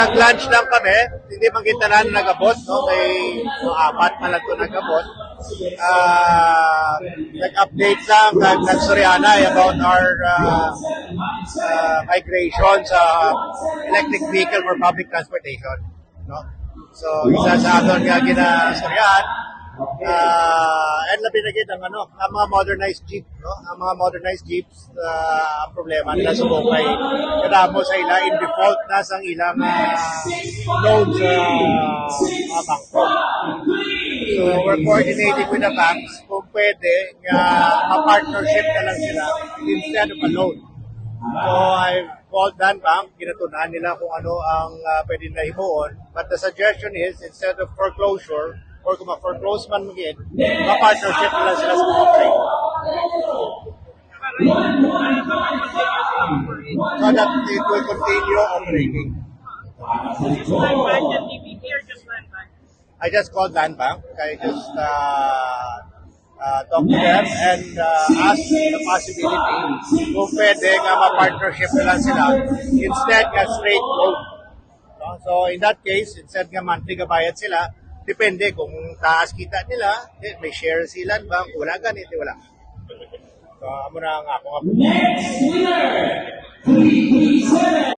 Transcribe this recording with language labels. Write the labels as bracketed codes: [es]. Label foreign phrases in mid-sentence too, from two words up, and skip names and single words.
[hil] Nag-lunch lang kami, hindi man kita na nagabot, no? May apat na lang ito nagabot. Nag-update lang, [en] nag-Soriana about our migration sa electric vehicle for public transportation. No? So, [hil] isa sa aton nga ginastoryan, and labinagid ang ang mga [en] modernized jeep, [hil] no? Ang mga [en] modernized jeeps, [hil] ang problema nila sa bukay, kadamo sa ila [en] in default [hil] na sang ilang loans sa mga bangko. [en] So we're coordinating with the banks [hil] kung pwede nga ma-partnership na lang sila [en] instead of a loan. So I've called that bank, [hil] ginatunan nila kung ano ang pwede na himuon, [en] but the suggestion is instead of foreclosure, or [hil] kung ma-foreclose man magiging, ma-partnership nila sila sa mga trade. [en] So that it will continue operating. I just called Land Bank. I just talked to them and asked the possibility [hil] kung pwede nga ma-partnership nila sila [en] instead nga straight loan. So in that case, [hil] instead nga monthly bayad sila, depende kung taas kita nila, may share sila ba, wala ganit, wala. So, amo na nga ako nga.